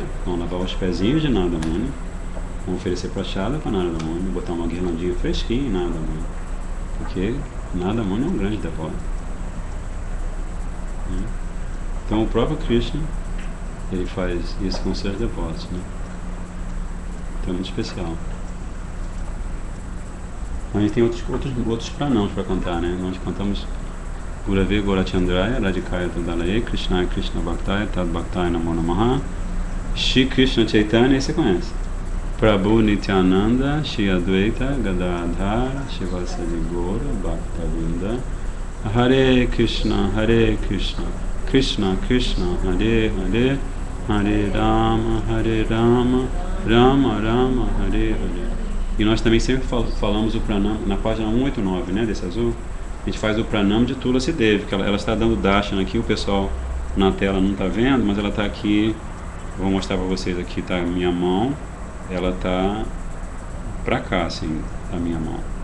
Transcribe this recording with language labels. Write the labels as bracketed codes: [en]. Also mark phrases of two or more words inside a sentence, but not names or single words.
[pt] Vão lavar os pezinhos de Narada Muni, vão oferecer prachada para Narada Muni, botar uma guirlandinha fresquinha em Narada Muni, porque Narada Muni é um grande devoto. Então o próprio Krishna, ele faz isso com seus devotos, né? Então é muito especial. A gente tem outros pranams para cantar, né? [sa] Nós cantamos गुरवे गौरचन्द्राय राधिकायै तदालये कृष्ण कृष्ण भक्ताय तद् भक्ताय नमो नमः श्री कृष्ण चैतन्य, [pt] você conhece? [sa] प्रभु नित्यानन्द श्री अद्वैत गदाधर श्रीवासादि गौर भक्तवृन्द हरे कृष्ण कृष्ण कृष्ण हरे हरे हरे राम राम राम हरे हरे Hare Rama Rama Rama Hare Hare. [pt] E nós também sempre falamos o pranam na página 189, né, desse azul. A gente faz o pranam de Tulasi Devi, que ela está dando darshan aqui, o pessoal na tela não está vendo, mas ela está aqui. Eu vou mostrar para vocês, aqui está a minha mão, ela está para cá, assim, a minha mão.